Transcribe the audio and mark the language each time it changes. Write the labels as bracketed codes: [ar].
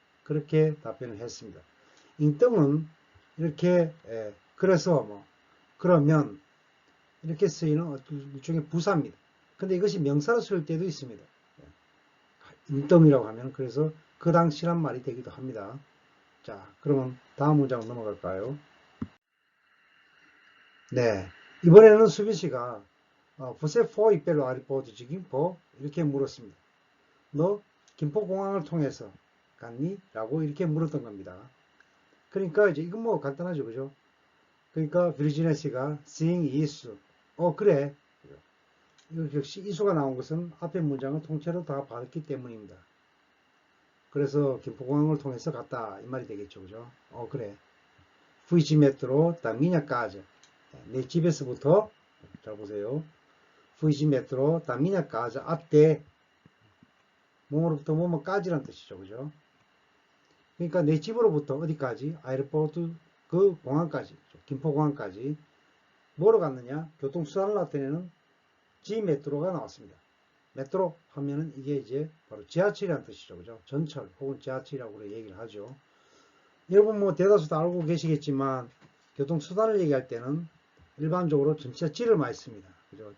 [ko] 그렇게 답변을 했습니다. 인정은 이렇게 그래서 뭐 그러면 이렇게 쓰이는 일종의 부사입니다. 근데 이것이 명사로 쓸 때도 있습니다. 인정이라고 하면 그래서 그 당시란 말이 되기도 합니다. 자, 그러면 다음 문장으로 넘어갈까요? 네, 이번에는 수빈 씨가 [pt] Você foi pelo aeroporto de Gimpo? [ko] 이렇게 물었습니다. 너 김포공항을 통해서 갔니? 라고 이렇게 물었던 겁니다. 그러니까 이제 이건 뭐 간단하죠, 그죠? 그러니까 비르지니아 씨가 [pt] Sim, isso. [ko] 그래. 이거 역시 이수가 나온 것은 앞에 문장을 통째로 다 받았기 때문입니다. 그래서 김포공항을 통해서 갔다 이 말이 되겠죠. 그죠? 그래. [pt] Fui de metrô da minha casa. [ko] 내 집에서부터, 잘 보세요. [pt] Fui de metrô da minha casa até [ko] 뭐로부터 뭐뭐까지란 뜻이죠. 그죠? 그러니까 내 집으로부터 어디까지? 아이르포르트 그 공항까지, 김포공항까지 뭐로 갔느냐? 교통수단을 나타내는 지 메트로가 나왔습니다. 메트로 하면은 이게 이제 바로 지하철이라는 뜻이죠. 그죠? 전철 혹은 지하철이라고 얘기를 하죠. 여러분 뭐 대다수 다 알고 계시겠지만 교통수단을 얘기할 때는 일반적으로 전체 지를 많이 씁니다. 그죠?